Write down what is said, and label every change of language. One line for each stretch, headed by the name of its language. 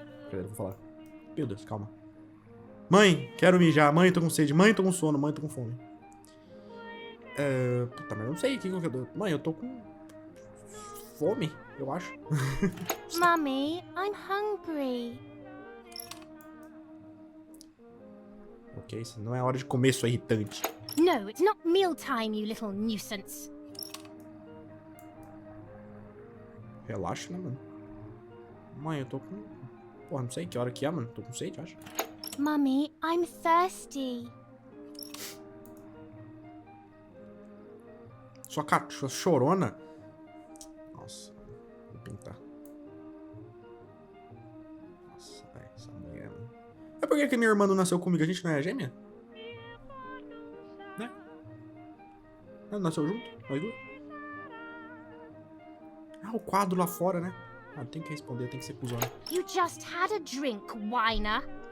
Portuguese: Peraí, vou falar. Meu Deus, calma. Mãe, quero mijar. Mãe, tô com sede. Mãe, tô com sono. Mãe, tô com fome. Puta, mas eu não sei o que eu dou. Mãe, eu tô com fome, eu acho.
English: Mummy, I'm hungry.
Portuguese: Ok, isso não é hora de comer, sua irritante.
English: No, it's not mealtime, you little nuisance.
Portuguese: Relaxa, né, mano? Mãe, eu tô com... Porra, não sei que hora que é, mano. Tô com sede, acho.
English: Mummy, I'm thirsty.
Portuguese: Sua chorona. Nossa, vou pintar. Nossa, velho, essa mulher, mano. É por que minha irmã não nasceu comigo? A gente não é gêmea? Né? Não nasceu junto? Nós duas? Ah, o quadro lá fora, né? Ah, tem que responder, tem que ser cuzona.
English: You just had a drink, whiner.